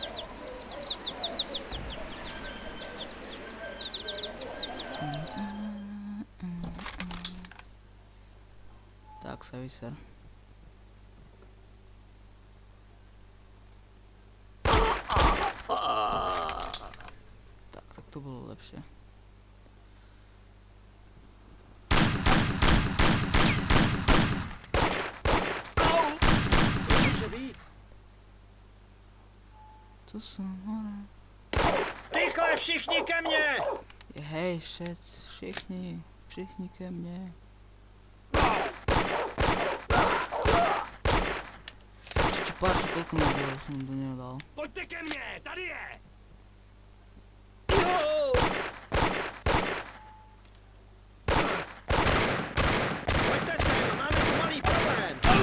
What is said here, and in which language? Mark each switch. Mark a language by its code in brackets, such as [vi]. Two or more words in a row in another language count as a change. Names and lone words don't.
[sk] Tak sa vyser. Tak to bolo lepšie. [cs] Může být. [sk] To som hore. [cs] Rychle, všichni ke mně! Hej, všichni ke mne. [sk] Ešte páči, koľko nabojov som do neho dal. [cs] Pojďte ke mně, tady je! Pojďte sem, máme tu malý problém.